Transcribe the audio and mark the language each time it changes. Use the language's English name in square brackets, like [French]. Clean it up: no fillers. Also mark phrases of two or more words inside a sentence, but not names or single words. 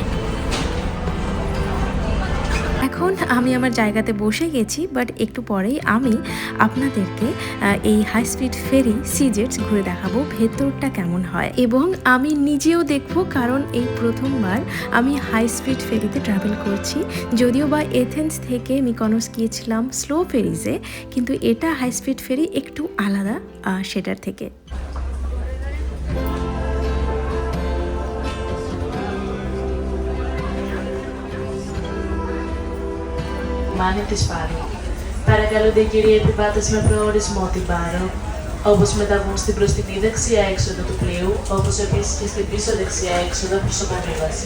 [Bangla] এখন আমি আমার জায়গাতে বসে গেছি, বাট একটু পরেই আমি আপনাদেরকে এই [English] high speed ferry [Bangla] সি জেটস ঘুরে দেখাবো ভেতরটা কেমন হয়, এবং আমি নিজেও দেখবো, কারণ এই প্রথমবার আমি [English] high speed [Bangla] ফেরিতে ট্রাভেল করছি। যদিও বা এথেন্স থেকে মিকোনস গিয়েছিলাম [English] slow ferries, [Bangla] কিন্তু এটা [English] high speed ferry [Bangla] একটু আলাদা সেটার থেকে। [Greek] Μάνι της Πάρου. Παρακαλώ την κυρία επιβάτες με προορισμό την Πάρο, όπως μεταβούν στην μπροστινή δεξιά έξοδο του πλοίου, όπως επίσης και στην πίσω δεξιά έξοδο προς αποβίβαση.